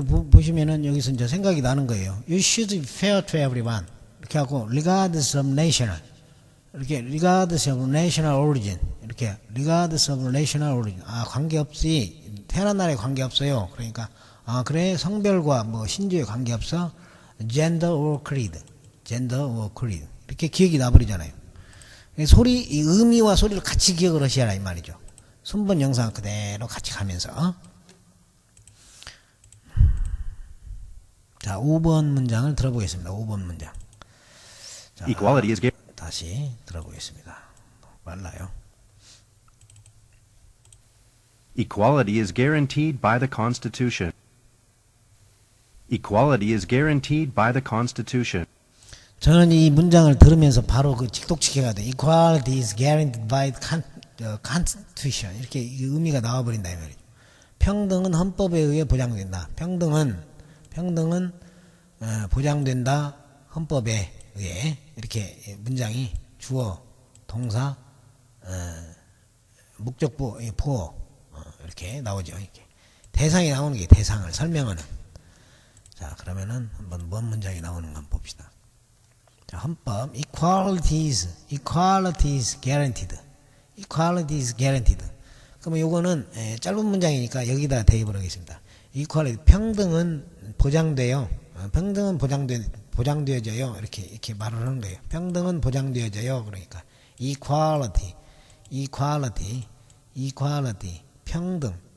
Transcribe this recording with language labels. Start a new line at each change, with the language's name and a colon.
Korean: 보시면은 여기서 이제 생각이 나는 거예요.
English: You should be fair to everyone.
Korean: 이렇게 하고
English: regardless of national.
Korean: 이렇게
English: regardless of national origin. 이렇게 regardless of national origin.
Korean: 관계없이 태어난 나라에 관계없어요. 그러니까 그래 성별과 뭐 신주에 관계없어.
English: gender or creed. gender or creed.
Korean: 이렇게 기억이 나버리잖아요. 소리, 이 의미와 소리를 같이 기억을 하셔야 이 말이죠. 순번 영상 그대로 같이 가면서. 자, 5번 문장을 들어보겠습니다. 5번 문장. 자,
English: Equality is
Korean: 다시 들어보겠습니다. 빨라요.
English: Equality is guaranteed by the Constitution. Equality is guaranteed by the Constitution.
Korean: 저는 이 문장을 들으면서 바로 그 직독직해가 돼.
English: Equality is guaranteed by the Constitution.
Korean: 이렇게 의미가 나와버린다 이 말이죠. 평등은 헌법에 의해 보장된다. 평등은 보장된다. 헌법에 의해. 이렇게 문장이 주어, 동사, 목적보, 보어 이렇게 나오죠. 이렇게 대상이 나오는 게 대상을 설명하는. 자, 그러면은 한번 뭔 문장이 나오는가 한번 봅시다. 자, 헌법
English: equality is guaranteed. equality is guaranteed.
Korean: 그러면 요거는 짧은 문장이니까 여기다 대입을 하겠습니다. equality 평등은 보장돼요. 평등은 보장되어져요. 이렇게 말을 하는 거예요. 평등은 보장되어져요. 그러니까 equality 평등.